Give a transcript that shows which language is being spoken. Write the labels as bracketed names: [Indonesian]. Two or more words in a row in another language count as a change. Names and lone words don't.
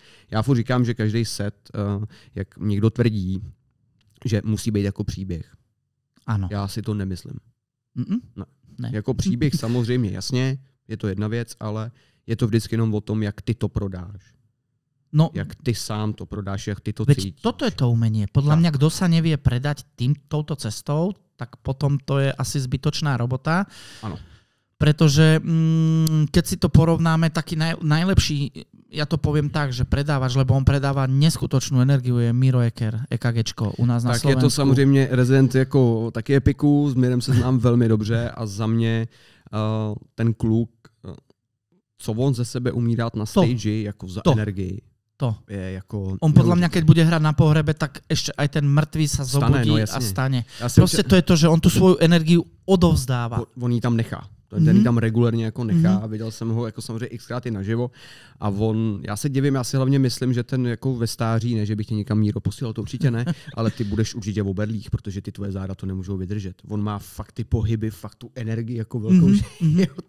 [Czech] Já furt říkám, že každý set, jak někdo tvrdí, že musí být jako příběh. Ano. Já si to nemyslím. Ne. Jako příběh samozřejmě, jasně, je to jedna věc, ale je to vždycky jenom o tom, jak ty to prodáš. No, jak ty sám to prodáš, jak ty to cítíš. [Slovak] Toto je to umenie. Podľa mňa, kto sa nevie predať touto cestou, tak potom to je asi zbytočná robota. [Czech] Ano. [Slovak] Pretože keď si to porovnáme, taký najlepší, ja to poviem tak, že predávač, lebo on predáva neskutočnú energiu, je Miro Eker, EKGčko u nás na tak Slovensku. [Czech] Tak je to samozřejmě rezident jako taky Epiku, s Mirem se znám velmi dobře a za mě ten kluk, co on ze sebe umí dát na stage jako za energii. To. Je jako... [Slovak] On podľa mňa, keď bude hrať na pohrebe, tak ešte aj ten mŕtvý sa zobudí a stane. Proste to je to, že on tu svoju energiu odovzdáva. [Czech] On ji tam nechá. Ten ji tam regulérně jako nechá. Viděl jsem ho jako samozřejmě xkrát i naživo. A on, já se divím, já si hlavně myslím, že ten jako ve stáří, ne, že bych tě někam Míro posílal, to určitě ne, ale ty budeš určitě v oberlích, protože ty tvoje záda to nemůžou vydržet. On má fakt ty pohyby, fakt tu energii jako velkou, že to